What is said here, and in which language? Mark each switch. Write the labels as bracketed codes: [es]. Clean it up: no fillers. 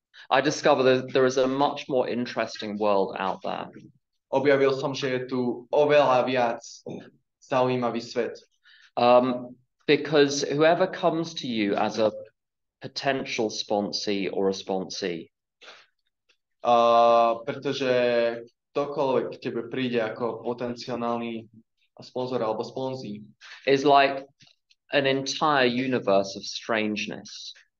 [en] I discover that there is a much more interesting world out there. [sk] Objavil som, že je tu oveľa viac zaujímavý svet. [en] Because whoever comes to you as a potential sponsee or a sponsee, [sk] pretože ktokoľvek k tebe príde ako potenciálny sponzor alebo sponzí, [en] is like an entire universe of strangeness.